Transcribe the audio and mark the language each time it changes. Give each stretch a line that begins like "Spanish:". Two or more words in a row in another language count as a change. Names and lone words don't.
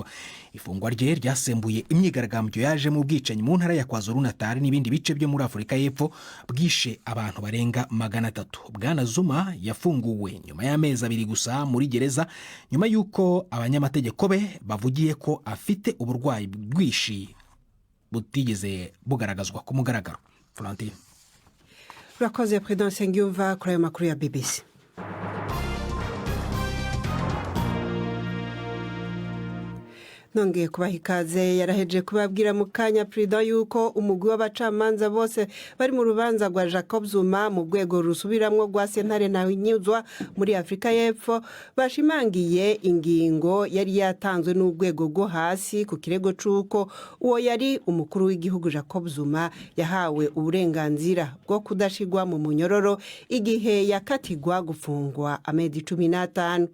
Kinyarwanda: Ifungwa rye ryasembuye imyigaragambyo yaje mu bwicanyi mu ntara ya KwaZulu-Natal n'ibindi bice byo muri Afurika y'Epfo bwishe abantu barenga 300. Bwana Zuma yafunguwe nyuma y'amezi 2 gusa muri gereza nyuma y'uko abanyamategeko be bavugiye ko afite uburwayi bwishi butigeze bugaragazwa ku mugaragaro. Florentine. Urakoze Prudence Ngiyumva kuri ayo makuru ya BBC.
Rundi: Nongeye kubaha ikaze yaraheje kubabwira mu kanya Prida yuko umugwi w'abacamanza bose bari mu rubanza rwa Jacob Zuma mu rwego rusubiramwo rwa sentare na nyuzwa muri Afrika y'Epfo bashimangiye ingingo yari yatanzwe n'urwego rwo hasi ku kirego c'uko uwo yari umukuru w'igihugu Jacob Zuma yahawe uburenganzira bwo kudashigwa mu munyororo igihe yakatigwa gufungwa amezi 15.